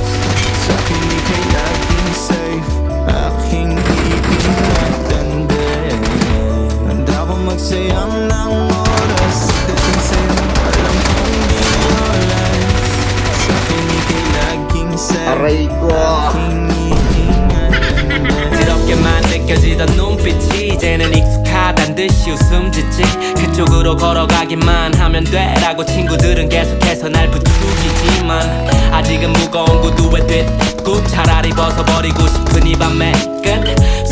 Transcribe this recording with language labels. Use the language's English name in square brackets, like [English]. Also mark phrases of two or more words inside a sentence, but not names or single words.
[Filipino] Sa'kin ika'y laging safe, aking iinatindi. Handa ko magsayang ng oras. Pagdating sa'yo, alam kong di oras. Sa'kin ika'y laging safe, Aray ko. aking iinatindi. [Korean] 부끄럽게만 느껴지던 눈빛이 이제는 익숙하단 듯이 웃음 짓지. 그쪽으로 걸어가기만 하면 돼라고 친구들은 계속해서 날 부추기지만 아직은 무거운 구두에 뒷굽 차라리 벗어버리고 싶은 이 밤의 끝.